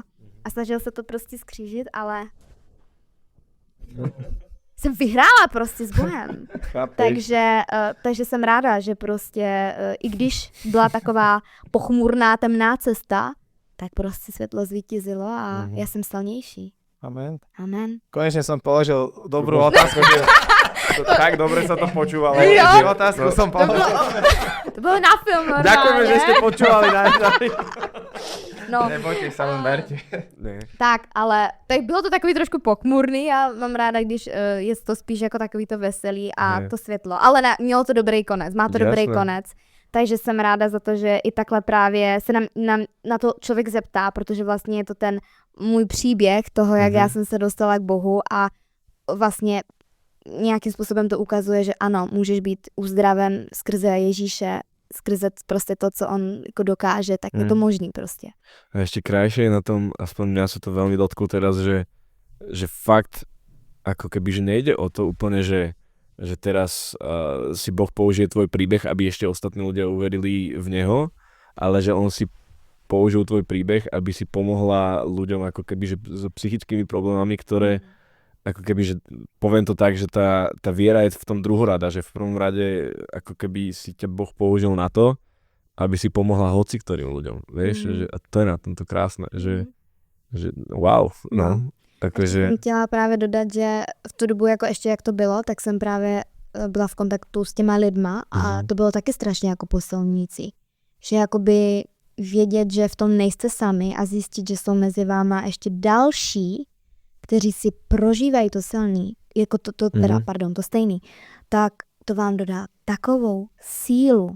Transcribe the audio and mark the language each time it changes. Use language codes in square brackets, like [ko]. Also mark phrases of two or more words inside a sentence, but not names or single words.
[cs] A snažil se to prostě skřížit, ale jsem vyhrála prostě s Bohem. Takže jsem ráda, že prostě, i když byla taková pochmurná, temná cesta, tak prostě světlo zvítězilo a já jsem silnější. Amen. Amen. [sk] Konečne som položil dobrú otázku. Tak dobre sa to počúvalo. Otázku som položil. [cs] To bylo na film normálne. [sk] Ďakujeme, že ste počúvali. No. Nebojte sa, len berte. [cs] Tak, ale tak bylo to takový trošku pochmurný a mám ráda, když je to spíš jako takový to veselý a to světlo. Ale ne, mělo to dobrý konec, má to dobrý konec. Takže jsem ráda za to, že i takhle právě se na to člověk zeptá, protože vlastně je to ten můj příběh toho, jak já jsem se dostala k Bohu a vlastně nějakým způsobem to ukazuje, že ano, můžeš být uzdraven skrze Ježíše, skrze prostě to, co on jako dokáže, tak je to možný prostě. [sk] A ešte krajšie na tom, aspoň mňa sa to veľmi dotklo teraz, že fakt ako keby, že nejde o to úplne, že teraz si Boh použije tvoj príbeh, aby ešte ostatní ľudia uverili v neho, ale že on si použil tvoj príbeh, aby si pomohla ľuďom ako keby, že s psychickými problémami, ktoré ako keby, že poviem to tak, že tá viera je v tom druhorada, že v prvom rade ako keby si ťa Boh použil na to, aby si pomohla hoci ktorým ľuďom, vieš, že, a to je na tomto krásne, že wow, no. Takže... [cs] Jsem chtěla právě dodat, že v tu dobu, jako ještě jak to bylo, tak jsem právě byla v kontaktu s těma lidma a to bylo taky strašně jako posilňující. Že jakoby vědět, že v tom nejste sami a zjistit, že jsou mezi váma ještě další, kteří si prožívají to silný, jako to stejný, tak to vám dodá takovou sílu.